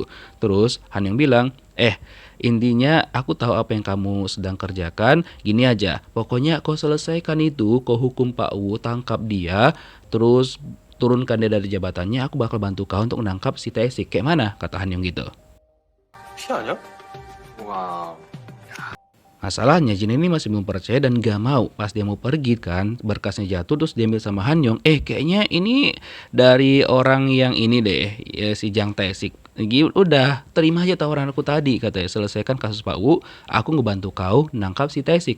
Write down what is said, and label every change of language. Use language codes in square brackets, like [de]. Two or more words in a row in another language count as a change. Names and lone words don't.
[id] Terus Hanyong bilang, intinya aku tahu apa yang kamu sedang kerjakan, gini aja, pokoknya kau selesaikan itu, kau hukum Pak Wu, tangkap dia, terus turunkan dia dari jabatannya, aku bakal bantu kau untuk menangkap si Taesik. Kayak mana? Kata Hanyong gitu. [ko] 피 아니야? 와. [id] Masalahnya Jin ini masih belum percaya dan gak mau. Pas dia mau pergi kan, berkasnya jatuh, terus diambil sama Hanyong. Kayaknya ini dari orang yang ini deh, ya, si Jang Taesik. Udah, terima aja tawaran aku tadi, katanya. Selesaikan kasus Pak Wu, aku ngebantu kau nangkap si Taesik.